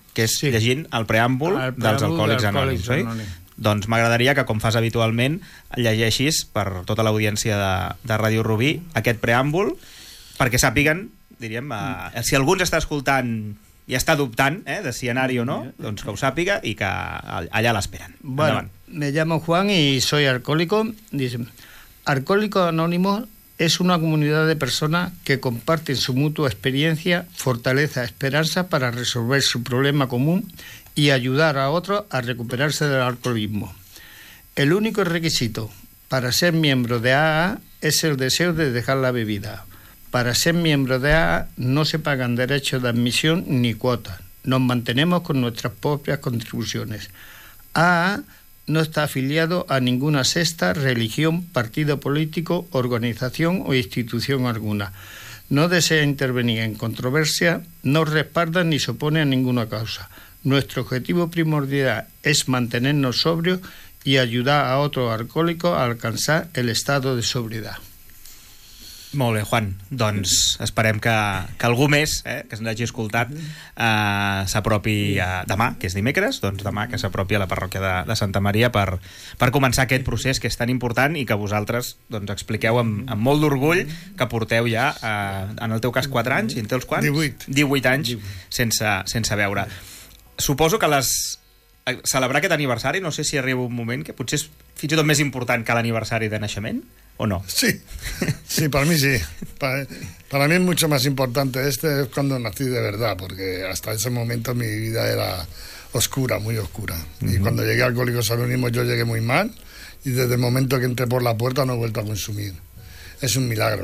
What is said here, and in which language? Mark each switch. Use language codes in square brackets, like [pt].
[ca] Que és llegint el preàmbul dels Alcohòlics Anònims, oi? Doncs m'agradaria que, com fas habitualment, llegeixis per tota l'audiència de Ràdio Rubí aquest preàmbul, perquè sàpiguen, diríem, si algú està escoltant i està dubtant de si anar-hi o no, doncs que ho sàpiga i que allà l'esperen. [es] Bueno, me llamo Juan y soy alcohólico. Dice, Alcohólico Anónimo es una comunidad de personas que comparten su mutua experiencia, fortaleza, esperanza para resolver su problema común y ayudar a otros a recuperarse del alcoholismo. El único requisito para ser miembro de AA es el deseo de dejar la bebida. Para ser miembro de AA no se pagan derechos de admisión ni cuotas. Nos mantenemos con nuestras propias contribuciones. AA no está afiliado a ninguna secta, religión, partido político, organización o institución alguna. No desea intervenir en controversia, no respalda ni se opone a ninguna causa. Nuestro objetivo primordial es mantenernos sobrios y ayudar a otro alcohólico a alcanzar el estado de sobriedad. [ca] Molt bé, Juan, doncs esperem que algú més, que se'ns hagi escoltat, s'apropi demà, que és dimecres, doncs demà que s'apropi a la parròquia de Santa Maria per començar aquest procés que és tan important i que vosaltres doncs expliqueu amb molt d'orgull que porteu ja, en el teu cas, 4 anys, i en teus quants? 18. 18 anys 18. Sense beure. Suposo que celebrar aquest aniversari, no sé si arriba un moment que potser és fins i tot més important que l'aniversari de naixement. [es] ¿O no? Sí, sí, para mí sí. Para mí es mucho más importante. Este es cuando nací de verdad, porque hasta ese momento mi vida era oscura, muy oscura. Uh-huh. Y cuando llegué a Alcohólicos Anónimos yo llegué muy mal y desde el momento que entré por la puerta no he vuelto a consumir. Es un milagro.